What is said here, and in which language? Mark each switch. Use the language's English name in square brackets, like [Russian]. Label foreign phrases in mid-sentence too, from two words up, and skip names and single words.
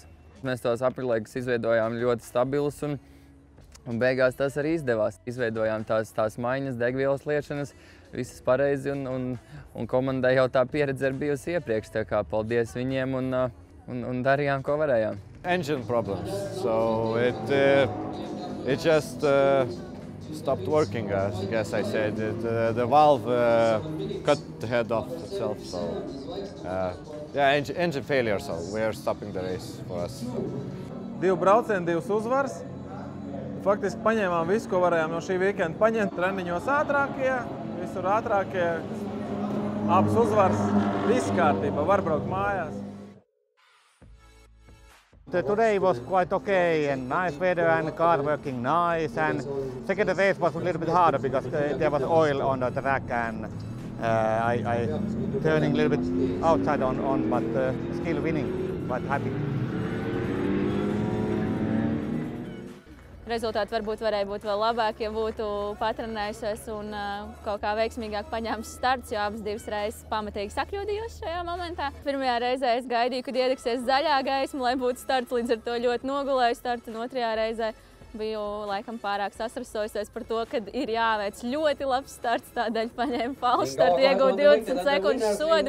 [Latvian] Mēs tos aprilaikus izveidojām ļoti stabilus un beigās tas arī izdevās. Izveidojām tās maiņas, degvielas liešanas, visas pareizi un komandai jau tā pieredze ir bijusi iepriekš, tā kā paldies viņiem un darījām, ko varējām. [English] Engine problems, so it just stopped working, I guess I said. The valve cut the head off itself, so yeah, engine failure, so we're stopping the race for us. [Latvian] 2 braucieni, 2 uzvaras. Faktiski paņēmām visu, ko varējām no šī weekenda paņemt. Treniņos ātrākie, visur ātrākie, abas uzvaras, viss kārtībā, var braukt mājās. [English] Today was quite okay and nice weather and the car working nice, and second race was a little bit harder because there was oil on the track and I turning a little bit outside on but still winning, quite happy. [Latvian] Rezultāti varbūt varēja būt vēl labāk, ja būtu patrenējusies un kaut kā veiksmīgāk paņēmusi starts, jo abas 2 reizes pamatīgi sakļūdījos šajā momentā. Pirmajā reizē es gaidīju, kad iedegsies zaļā gaisma, lai būtu starts, līdz ar to ļoti nogulēju startu, un otrajā reizē biju laikam pārāk sasrasojusies par to, ka ir jāveic ļoti labs starts, tādēļ paņēmu falšu startu, iegūtu 20 sekundžu sodu.